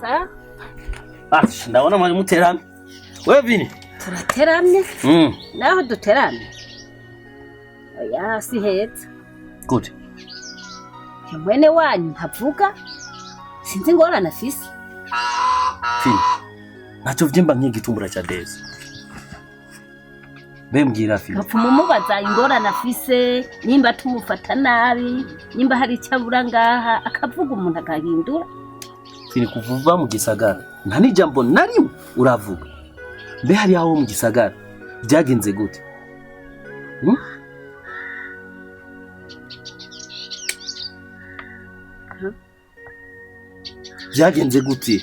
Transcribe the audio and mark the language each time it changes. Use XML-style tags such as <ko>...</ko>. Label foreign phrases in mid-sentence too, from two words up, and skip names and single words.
<rn>Ndabona mwari muteramye. Wewe Vini? Turateramye. Naho duteramye. Oya si heza. Good. Mwene wanyu ntavuga. Sinzi ngorane afise. Vini. Nacho vyimba nk'igitumbura cha Deza. Bembwira Vini. Gapfuma mubaza ingorane afise, nimba tumufata nabi, nimba hari icyabura ngaha akavuga umuntu agahindura. Vini kuvuva mu gisagara. Nta n'ijambo narimwe uravuga. Mbe hari aho mu gisagara byagenze gute? Byagenze gute?</rn>